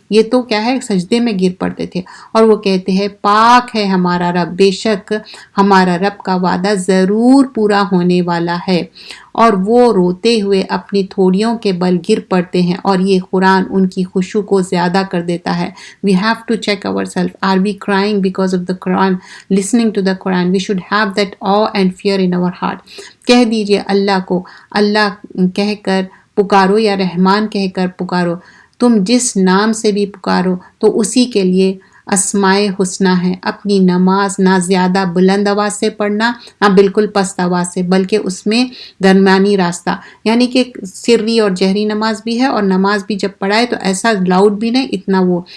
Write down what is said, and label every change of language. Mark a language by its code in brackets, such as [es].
[ur] یہ تو کیا ہے؟ سجدے میں گر پڑتے تھے، اور وہ کہتے ہیں پاک ہے ہمارا رب، بے شک ہمارا رب کا وعدہ ضرور پورا ہونے والا ہے. اور وہ روتے ہوئے اپنی تھوڑیوں کے بل گر پڑتے ہیں، اور یہ قرآن ان کی خشوع کو زیادہ کر دیتا ہے. [en] We have to check ourselves. Are we crying because of the Quran? Listening to the Quran? We should have that awe and fear in our heart. [ur] کہہ دیجئے اللہ کو اللہ کہہ کر پکارو یا رحمان کہہ کر پکارو. تم جس نام سے بھی پکارو تو اسی کے لیے اسمائے حسنہ ہے. اپنی نماز نہ زیادہ بلند آواز سے پڑھنا نہ بالکل پست آواز سے، بلکہ اس میں درمیانی راستہ، یعنی کہ سری اور جہری نماز بھی ہے، اور نماز بھی جب پڑھائے تو ایسا لاؤڈ بھی نہیں اتنا وہ.